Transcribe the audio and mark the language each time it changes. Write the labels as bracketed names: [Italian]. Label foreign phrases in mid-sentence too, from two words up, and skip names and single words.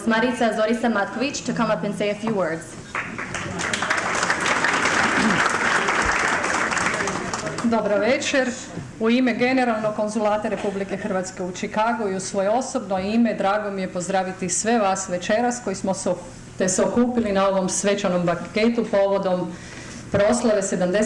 [English] Marica Zorica Matković, to come up and say a few words. [Croatian] Dobro večer. U ime Generalnog konzulata Republike Hrvatske u Chicagu i u svoje osobno ime drago mi je pozdraviti sve vas večeras koji smo se okupili na ovom svečanom banketu povodom proslave 75.